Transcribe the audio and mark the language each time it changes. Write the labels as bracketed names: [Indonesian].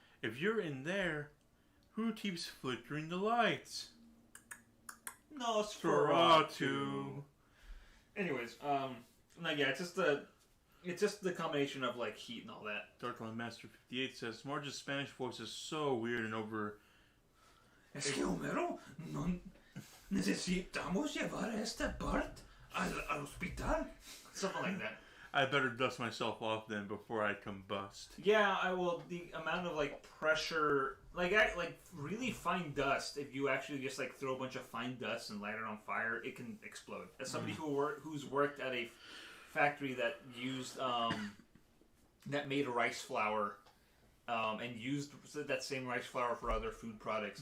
[English] If you're in there, who keeps flickering the lights? Nosferatu. Anyways, no, yeah, it's just the combination of like heat and all that. Darkline Master 58 says Marge's Spanish voice is so weird and over. [Spanish] Es que Homero, no necesitamos llevar a este Bart al hospital. [English] Something like that. I better dust myself off then before I combust. Yeah, I will. The amount of like pressure, like really fine dust. If you actually just like throw a bunch of fine dust and light it on fire, it can explode. As somebody who's worked at a factory that used that made rice flour, and used that same rice flour for other food products.